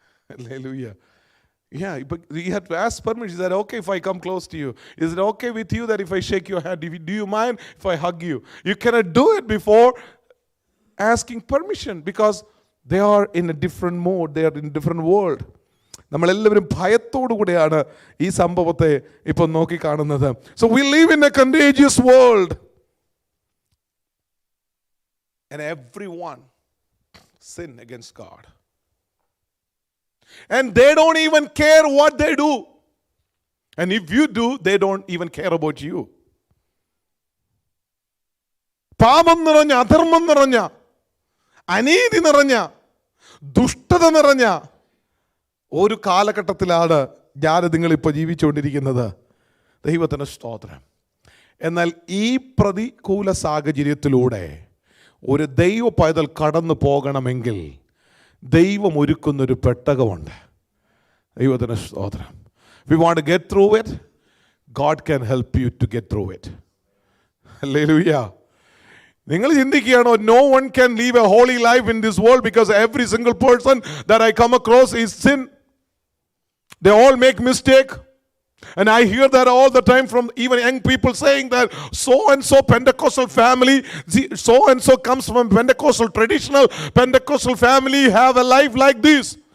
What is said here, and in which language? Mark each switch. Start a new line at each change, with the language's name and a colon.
English: Hallelujah. Yeah, but you have to ask permission. Is that okay if I come close to you? Is it okay with you that if I shake your hand? Do you mind if I hug you? You cannot do it before asking permission because they are in a different mode. They are in a different world.
Malayalam: നമ്മളെല്ലാവരും ഭയത്തോടു കൂടെയാണ് ഈ സംഭവത്തെ ഇപ്പോൾ നോക്കിക്കാണുന്നത്.
English: So we live in a contagious world. And everyone sin against God. And they don't even care what they do. And if you do, they don't even care about you.
Malayalam: പാപം നിറഞ്ഞ, അധർമ്മം നിറഞ്ഞ, അനീതി നിറഞ്ഞ, ദുഷ്ടത നിറഞ്ഞ ഒരു കാലഘട്ടത്തിലാണ് ഞാൻ നിങ്ങളിപ്പോൾ ജീവിച്ചുകൊണ്ടിരിക്കുന്നത്. ദൈവത്തിന് സ്തോത്രം. എന്നാൽ ഈ പ്രതികൂല സാഹചര്യത്തിലൂടെ ഒരു ദൈവ പൈതൽ കടന്നു പോകണമെങ്കിൽ ദൈവം ഒരുക്കുന്നൊരു പെട്ടകമുണ്ട്. ദൈവത്തിന് സ്തോത്രം.
English: We want to get through it. God can help you to get through it. Hallelujah.
Malayalam: നിങ്ങൾ ചിന്തിക്കുകയാണോ,
English: no one can live a holy life in this world because every single person that I come across is sin. They all make mistake. And I hear that all the time from even young people saying that so and so Pentecostal family, so and so comes from Pentecostal, traditional Pentecostal family, have a life like this.